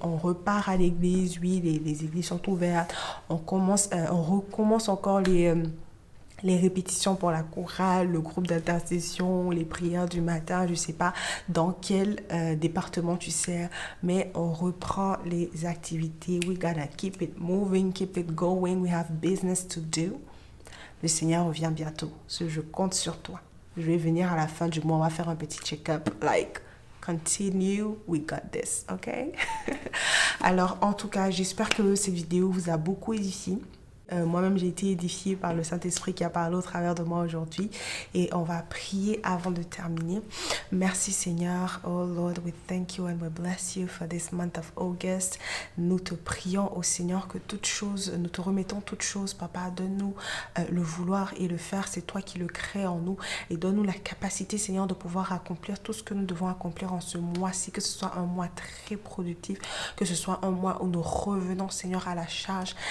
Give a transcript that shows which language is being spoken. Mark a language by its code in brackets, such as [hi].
[fr] On repart à l'église. Oui, les églises sont ouvertes. On recommence encore les répétitions pour la chorale, le groupe d'intercession, les prières du matin, je ne sais pas dans quel département tu sers, mais on reprend les activités. [en] We gotta keep it moving, keep it going, we have business to do. [fr] Le Seigneur revient bientôt, je compte sur toi. Je vais venir à la fin du mois, on va faire un petit check-up, continue, [en] we got this, [fr] ok? Alors, en tout cas, j'espère que cette vidéo vous a beaucoup édifié. Moi-même, j'ai été édifiée par le Saint-Esprit qui a parlé au travers de moi aujourd'hui. Et on va prier avant de terminer. Merci Seigneur. [en] Oh Lord, we thank you and we bless you for this month of August. [fr] Nous te prions, au Seigneur, que toute chose, nous te remettons toutes choses, Papa. Donne-nous le vouloir et le faire. C'est toi qui le crée en nous. Et donne-nous la capacité, Seigneur, de pouvoir accomplir tout ce que nous devons accomplir en ce mois-ci. Que ce soit un mois très productif. Que ce soit un mois où nous revenons, Seigneur, à la charge.